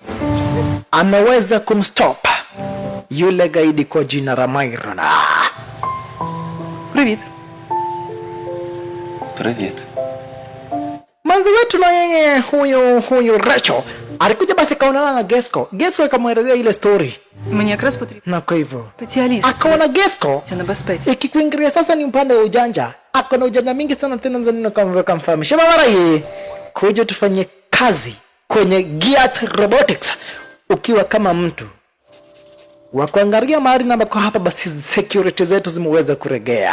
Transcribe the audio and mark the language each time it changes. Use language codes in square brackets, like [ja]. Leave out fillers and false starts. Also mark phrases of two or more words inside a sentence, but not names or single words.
[sw] Ameweza kumstop yule gaidi kwa jina la Myron. [uk] Привіт. Привіт. [sw] Manzi wetu na yeye huyu Rachel alikuja basi kaonana na Gesco. Gesco akamwelezea ile story. [uk] Мені якраз потрібен [sw] Na kwa hivyo [uk] спеціаліст. [sw] akaona Gesco [uk] Це небезпеці. [sw] ikikuingilia sasa ni upande wa ujanja. Akona ujanja mingi sana tena zanino kama kamfahamisha baba yeye kuja tufanye kazi kwenye Gears Robotics ukiwa kama mtu wa kuangalia mahali na kwa hapa basi security zetu zimeweza kuregea.